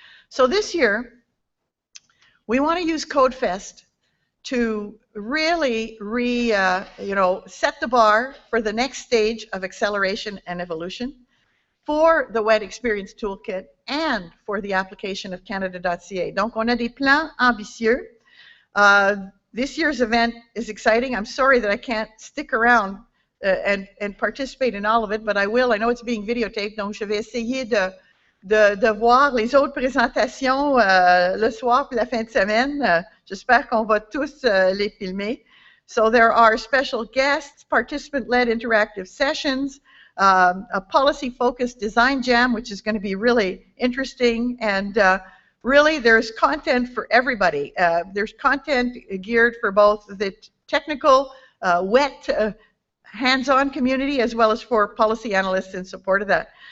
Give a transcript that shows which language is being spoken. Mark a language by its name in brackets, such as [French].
[English] So this year, we want to use Codefest to really set the bar for the next stage of acceleration and evolution for the WED Experience Toolkit and for the application of Canada.ca. [French] Donc, on a des plans ambitieux. [English] This year's event is exciting. I'm sorry that I can't stick around and participate in all of it, but I will. I know it's being videotaped, [French] donc je vais essayer de voir les autres présentations le soir puis la fin de semaine. J'espère qu'on va tous les filmer. [English] So there are special guests, participant-led interactive sessions, a policy-focused design jam, which is going to be really interesting, and really there's content for everybody. There's content geared for both the technical, wet, hands-on community as well as for policy analysts in support of that.